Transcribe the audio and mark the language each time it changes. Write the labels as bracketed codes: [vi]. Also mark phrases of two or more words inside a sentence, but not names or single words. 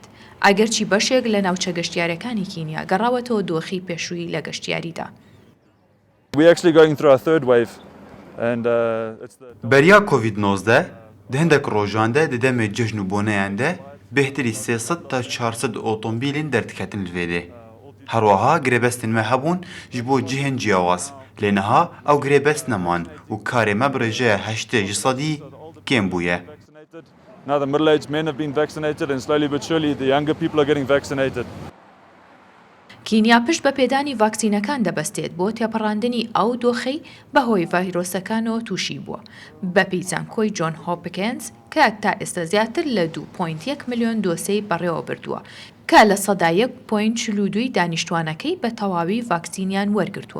[ckb] ئەگەرچی بەشێک لە ناوچە گەشتیارەکانی کینیا گەڕاوەتەوە دۆخی پێشووی لە گەشتیاریدا. [ku] بەریا کۆڤید-19 هەندێک ڕۆژاندا دەدەمێ جەژن و بۆنەیاندا بهتری 300 تا 400 ئۆتۆمبیلین دەردکەتن لێدێ. هەروەها گرێبەستنمە هەبوون ji بۆ cihên ciyawaz lêniha ew girêbest neman û karê me bi rêjeya 80% kêm bûye. [en] Now the middle-aged men have been vaccinated and slowly but surely the younger people are getting vaccinated. [ckb] کینیا پشت بە پێدانی ڤاکسینەکان دەبەستێت بۆ تێپەڕاندنی ئەو دۆخەی بەهۆی ڤایرۆسەکانەوە تووشی بووە بە پیزانکۆی جۆن هۆپکینز کە تا ئێستا زیاتر لە 2.1 ملیۆن دۆسەی بەڕێوە بردووە کە لە سەدا 1.42 دانیشتوانەکەی بە تەواوی ڤاکسینیان وەرگرتووە.